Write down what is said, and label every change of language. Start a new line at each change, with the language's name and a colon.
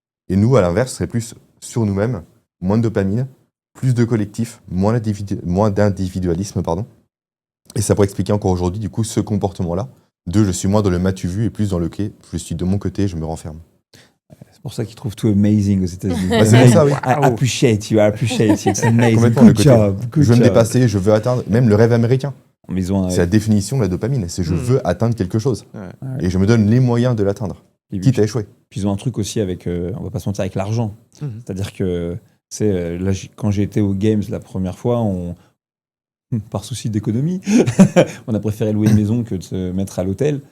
French: Et nous, à l'inverse, serait plus sur nous-mêmes, moins de dopamine, plus de collectif, moins d'individualisme, pardon. Et ça pourrait expliquer encore aujourd'hui, du coup, ce comportement-là, je suis moins dans le m'as-tu vu et plus dans le je suis de mon côté, je me renferme. C'est pour ça qu'ils trouvent tout amazing aux États-Unis. C'est pour ça, oui.
English: I appreciate you, it's amazing.
French: Complètement,
English: Good job.
French: Je veux me dépasser, je veux atteindre, même le rêve américain. Mais c'est la définition de la dopamine, c'est je veux atteindre quelque chose. Ouais. Et je me donne les moyens de l'atteindre, quitte à échouer. Puis ils ont un truc aussi avec, on va pas se mentir, avec l'argent. C'est-à-dire que là, quand j'ai été aux Games la première fois, par souci d'économie, on a préféré louer une maison que de se mettre à l'hôtel.